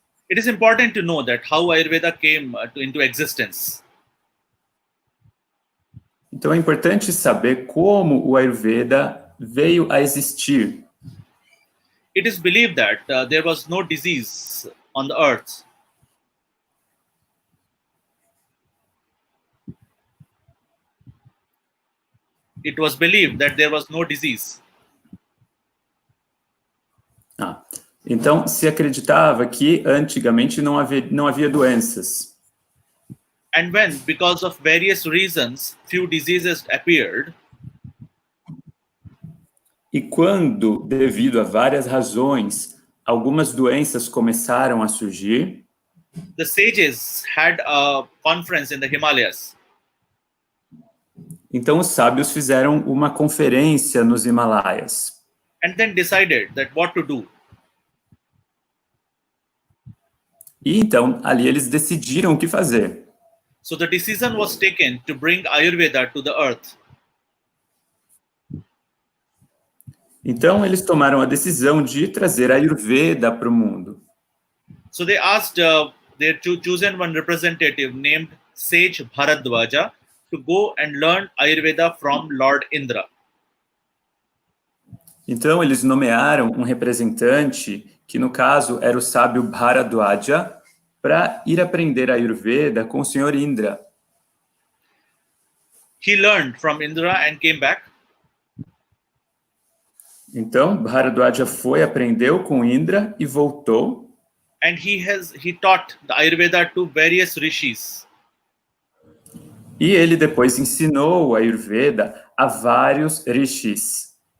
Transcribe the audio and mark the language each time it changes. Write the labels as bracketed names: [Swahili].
[English] It is important to know that how Ayurveda came into existence. [Portuguese] Então é importante saber como o Ayurveda veio a existir. [English] It is believed that there was no disease on the earth. It was believed that there was no disease. [Portuguese] Então se acreditava que antigamente não havia doenças. [English] And when, because of various reasons, few diseases appeared, [Portuguese] e quando, devido a várias razões, algumas doenças começaram a surgir, [English] the sages had a conference in the Himalayas. [Portuguese] Então os sábios fizeram uma conferência nos Himalaias. [English] And then decided that what to do. [Portuguese] E então ali eles decidiram o que fazer. [English] So the decision was taken to bring Ayurveda to the earth. [Portuguese] Então eles tomaram a decisão de trazer a Ayurveda para o mundo. [English] So they asked their chosen one representative named Sage Bharadwaja to go and learn Ayurveda from Lord Indra. [Portuguese] Então eles nomearam um representante, que no caso era o sábio Bharadwaja, para ir aprender Ayurveda com o senhor Indra. [English] He learned from Indra and came back. [Portuguese] Então, Bharadwaja foi, aprendeu com Indra e voltou. [English] And he taught the Ayurveda to various rishis. [Portuguese] E ele depois ensinou a Ayurveda a vários rishis.